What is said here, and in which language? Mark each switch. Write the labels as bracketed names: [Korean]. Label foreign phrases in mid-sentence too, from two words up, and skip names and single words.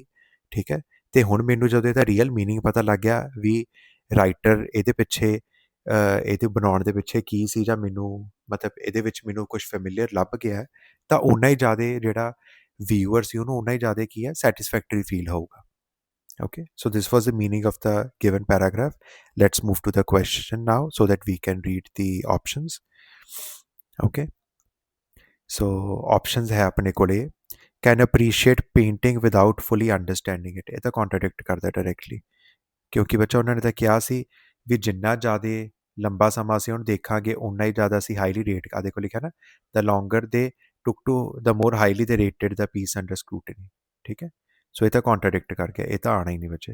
[Punjabi] ਠੀਕ ਹੈ, ਅਤੇ ਹੁਣ ਮੈਨੂੰ ਜਦੋਂ ਇਹਦਾ [English] real meaning [Punjabi] ਪਤਾ ਲੱਗ ਗਿਆ ਵੀ ਰਾਈਟਰ ਇਹਦੇ ਪਿੱਛੇ ਇਹਦੇ ਬਣਾਉਣ ਦੇ ਪਿੱਛੇ ਕੀ ਸੀ, ਜਾਂ ਮੈਨੂੰ ਮਤਲਬ ਇਹਦੇ ਵਿੱਚ ਮੈਨੂੰ ਕੁਛ ਫੈਮਿਲੀਅਰ ਲੱਭ ਗਿਆ, ਤਾਂ ਓਨਾ ਹੀ ਜ਼ਿਆਦਾ ਜਿਹੜਾ ਵਿਊਅਰ ਸੀ ਉਹਨੂੰ ਓਨਾ ਹੀ ਜ਼ਿਆਦਾ ਕੀ ਹੈ [English] satisfactory feel [Punjabi] ਹੋਊਗਾ। [English] Okay, so this was the meaning of the given paragraph. Let's move to the question now so that we can read the options. Okay, so options [Punjabi] ਹੈ ਆਪਣੇ ਕੋਲੇ, [English] can appreciate painting without fully understanding it, [Punjabi] ਇਹ ਤਾਂ contradict ਕਰਦਾ directly, ਕਿਉਂਕਿ ਬੱਚਾ ਉਹਨਾਂ ਨੇ ਤਾਂ ਕਿਹਾ ਸੀ ਵੀ ਜਿੰਨਾ ਜ਼ਿਆਦਾ ਲੰਬਾ ਸਮਾਂ ਅਸੀਂ ਉਹਨੂੰ ਦੇਖਾਂਗੇ ਓਨਾ ਹੀ ਜ਼ਿਆਦਾ ਅਸੀਂ [English] highly rate, [Punjabi] ਆ ਦੇਖੋ ਲਿਖਿਆ ਨਾ [English] the longer they took to the more highly they rated the piece under scrutiny. [Punjabi] ਠੀਕ ਹੈ, ਸੋ ਇਹ ਤਾਂ ਕੌਂਟਰਾਡਿਕਟ ਕਰ ਗਿਆ, ਇਹ ਤਾਂ ਆਉਣਾ ਹੀ ਨਹੀਂ ਬੱਚੇ।